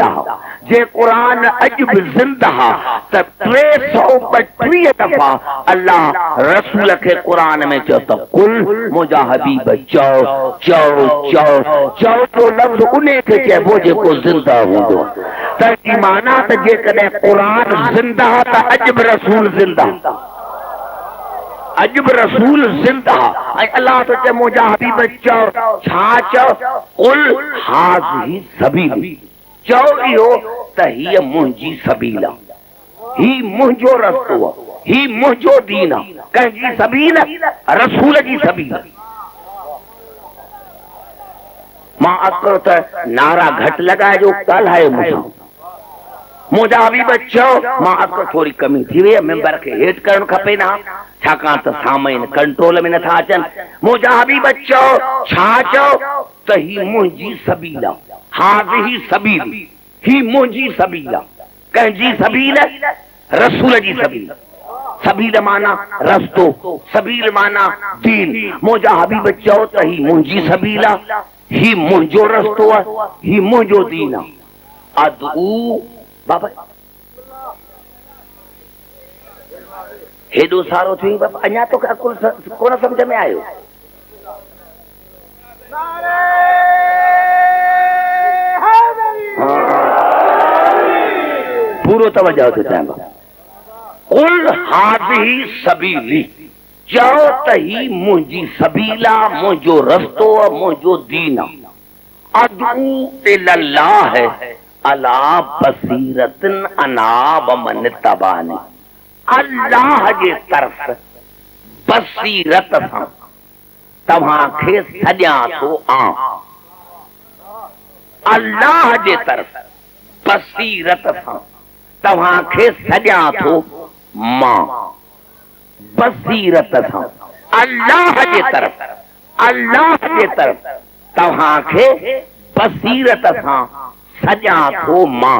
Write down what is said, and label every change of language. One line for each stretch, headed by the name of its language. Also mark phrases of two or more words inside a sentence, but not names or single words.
Sindhi: जे क़ुरान अॼु बि जिंदा त 332 दफ़ा अल्लाह रसूल खे क़ुरान में चयो त कुल मुंहिंजा हबीब चओ चओ चओ चओ जो लफ़्ज़ उन खे चइबो जेको जिंदा हूंदो। त जी माना त जेकॾहिं क़ुरान जिंदा त अॼु बि रसूल जिंदा, अॼु बि रसूल जिंदा। ऐं अल्लाह तो चए मुंहिंजा हबीब चओ, छा चओ,
Arabic: قل هذه سبيلي,
Sindhi: चओ इहो त हीअ मुंहिंजी सबील आहे, ही मुंहिंजो रस्तो आहे, ही मुंहिंजो दीन आहे। कंहिंजी सबील? रसूल जी सबील। मां अकड़ त नारा घटि लॻाइजो, ॻाल्हायो मूंसां। मुंहिंजा हबीब चओ, मां अकड़ थोरी कमी थी वई, मेंबर खे हेठि करणु खपे न, छाकाणि त सामाइन कंट्रोल में नथा अचनि। मुंहिंजा हबीब चओ, छा चओ त ही मुंहिंजी सबील आहे,
Arabic: هذه سبيلي,
Sindhi: ही मुंहिंजी सबील आहे। कंहिंजी सबील? रसूल जी सबील। सबील माना रस्तो, सबील माना दीन। मुंहिंजा हबीब चओ त ही मुंहिंजी सबील आहे, ही मुंहिंजो रस्तो आहे, ही मुंहिंजो दीन आहे। अदऊ बाबा हेॾो सारो थी बाबा, अञा तो कोन सम्झ में आयो। पूरो तवज्जो थो चाहियां।
Arabic: قل هذه سبيلي,
Sindhi: चओ त ही मुंहिंजी सबील आहे, मुंहिंजो रस्तो आहे, मुंहिंजो दीन आहे।
Arabic: أدعو إلى الله على بصيرة أنا ومن اتبعني,
Sindhi: अल्लाह जे तरफ़ बसीरत सां तव्हांखे सॼां थो आं। अल्लाह जे तरफ़ बसीरत सां तव्हांखे सॼां थो मां। बसीरत सां अल्लाह जे तरफ़, अल्लाह जे तरफ़ तव्हांखे बसीरत सां सॼां थो मां।